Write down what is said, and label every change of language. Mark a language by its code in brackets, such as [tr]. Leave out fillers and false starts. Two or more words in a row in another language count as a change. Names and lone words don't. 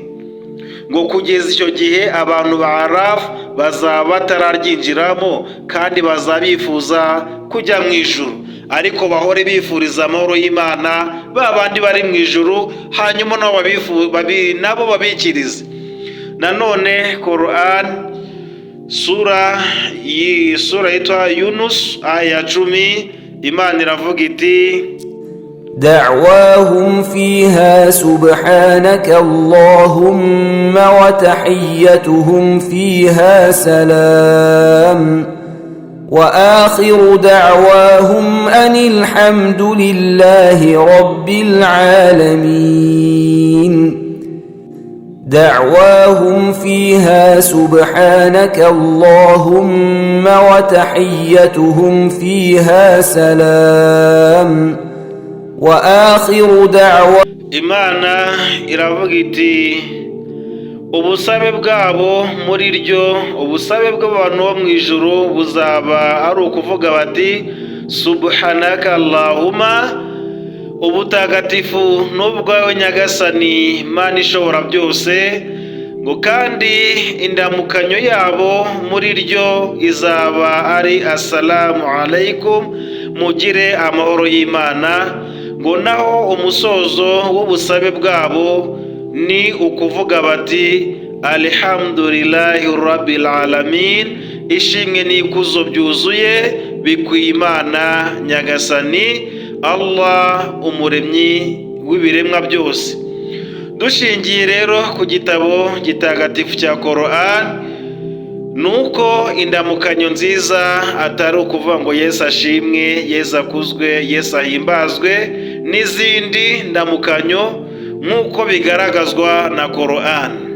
[rw] ngo kugeza icyo gihe abantu ba Araf bazaba batararyinjiramo kandi bazabifuza kujya mu ijuru, ariko bahore bifuriza amahoro y'Imana ba bandi bari mu ijuru, hanyuma nabo babikirize. nanone Quran sura yitwa Yunus aya 10 Imana iravuga iti [ar] دعواهم فيها سبحانك اللهم وتحيتهم فيها سلام وآخر دعواهم أن الحمد لله رب العالمين دعواهم فيها سبحانك اللهم وتحيتهم فيها سلام وآخر دعواهم. [rw] Imana iravuga iti ubusabe bwabo muri ryo, ubusabe bw'abantu bo mu ijuru buzaba ari ukuvuga bati [ar] سبحانك اللهم, [rw] ubutagatifu n'ubwawe nyagasani Mana ishobora byose, ngo kandi indamukanyo yabo muri ryo izaba ari [ar] السلام عليكم, [rw] mugire amahoro y'Imana, ngo naho umusozo w'ubusabe bwabo ni ukuvuga bati [ar] الحمد لله رب العالمين, [rw] ishimwe n'ikuzo byuzuye bikwiye Imana nyagasani Allah umuremyi w'ibiremwa byose. Dushingiye rero ku gitabo gitagatifu cya Quran, nuko indamukanyo nziza atari ukuvuga ngo Yesu ashimwe, Yesu akuzwe, Yesu ahimbazwe n'izindi ndamukanyo nk'uko bigaragazwa na Quran.